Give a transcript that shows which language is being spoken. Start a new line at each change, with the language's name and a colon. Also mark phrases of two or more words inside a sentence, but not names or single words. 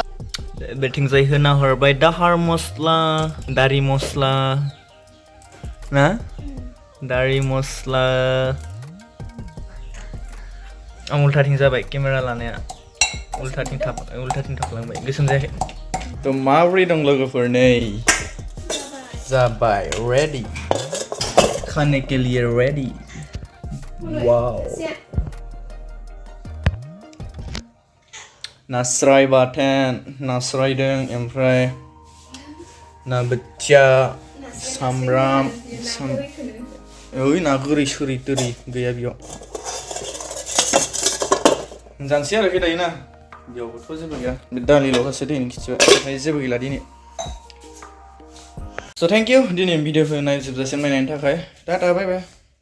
Bodo: बेथिंजाय होना हरबाय दाहार मस्ला दारि मस्ला ना दारि मस्ला आं उल्टाथिं जाबाय केमेरा लानाया उल्टाथिं थाबलांबाय गोसोम जायाखै थ' माबोरै दं लोगोफोर नै जाबाय
Hindi: रेडी खाने के लिए
Bodo: रेडी वाव नास्राय बाथोन नास्रायदों ओमफ्राय ना बोथिया सामब्राम ओइ ना गोरै सोरै तोरै गैया बेयाव जानोसै आरो दायो ना बेयावबोथ' जेबो गैया बे दालिल'खासो दै खिथिबाय ओमफ्राय जेबो गैला दिनै स'
English: thank you
Bodo: दिनै भिडिअखौ नायजोबजासिम नायनायनि थाखाय टाटा
English: bye bye